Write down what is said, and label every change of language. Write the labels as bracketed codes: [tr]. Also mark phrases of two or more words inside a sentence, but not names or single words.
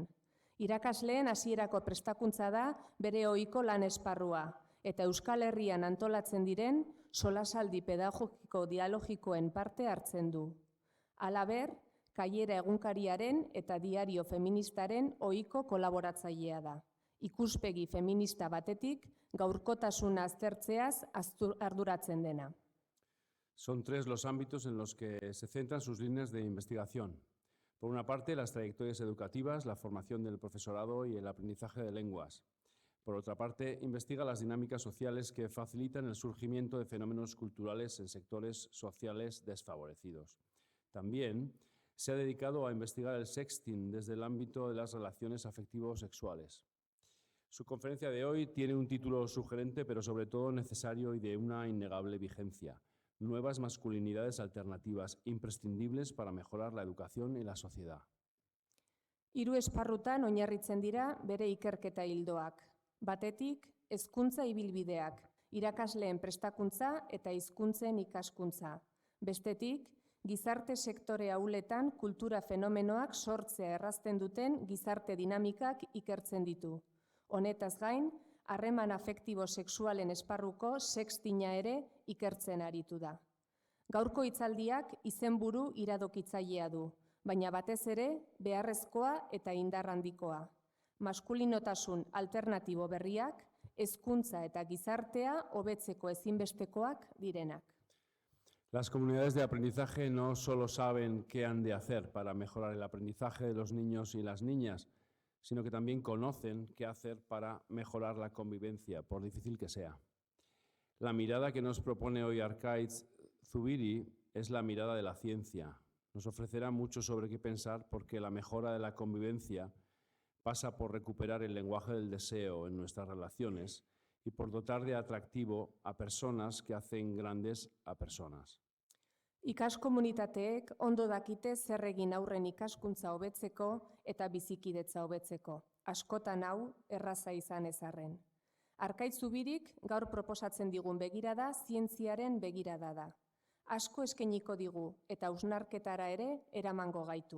[eu] Irakasleen hasierako prestakuntza da bere ohiko lan esparrua, eta Euskal Herrian antolatzen diren solasaldi pedagogiko dialogikoen parte hartzen du. Halaber, Caiera egunkariaren eta diario feministaren ohiko kolaboratzailea da. Ikuspegi feminista batetik gaurkotasuna aztertzeaz arduratzen dena. [es] Son 3 los ámbitos en los que se centran sus líneas de investigación. Por una parte, las trayectorias educativas, la formación del profesorado y el aprendizaje de lenguas. Por otra parte, investiga las dinámicas sociales que facilitan el surgimiento de fenómenos culturales en sectores sociales desfavorecidos. También Se ha dedicado a investigar el sexting desde el ámbito de las relaciones afectivo-sexuales. Su conferencia de hoy tiene un título sugerente, pero sobre todo necesario y de una innegable vigencia: nuevas masculinidades alternativas imprescindibles para mejorar la educación y la sociedad. [eu] 3 esparrutan oinarritzen dira bere ikerketa ildoak. Batetik, hezkuntza ibilbideak, irakasleen prestakuntza eta hizkuntzen ikaskuntza. Bestetik, gizarte sektore ahuletan kultura fenomenoak sortzea errazten duten gizarte dinamikak ikertzen ditu. Honetaz gain, harreman afektibo-sexualen esparruko sextina ere ikertzen aritu da. Gaurko hitzaldiak izenburu iradokitzailea du, baina batez ere beharrezkoa eta indar handikoa. Maskulinotasun alternatibo berriak, hezkuntza eta gizartea hobetzeko ezinbestekoak direnak. [es] Las comunidades de aprendizaje no solo saben qué han de hacer para mejorar el aprendizaje de los niños y las niñas, sino que también conocen qué hacer para mejorar la convivencia, por difícil que sea. La mirada que nos propone hoy Arkaitz Zubiri es la mirada de la ciencia. Nos ofrecerá mucho sobre qué pensar, porque la mejora de la convivencia pasa por recuperar el lenguaje del deseo en nuestras relaciones y por dotar de atractivo a personas que hacen grandes a personas. [eu] Ikaskomunitateek ondo dakite zer egin aurren ikaskuntza hobetzeko eta bizikidetza hobetzeko. Askotan hau erraza izan ezarren. Arkaitz Zubirik gaur proposatzen digun begirada zientziaren begirada da. Asko eskainiko digu eta hausnarketara ere eramango gaitu.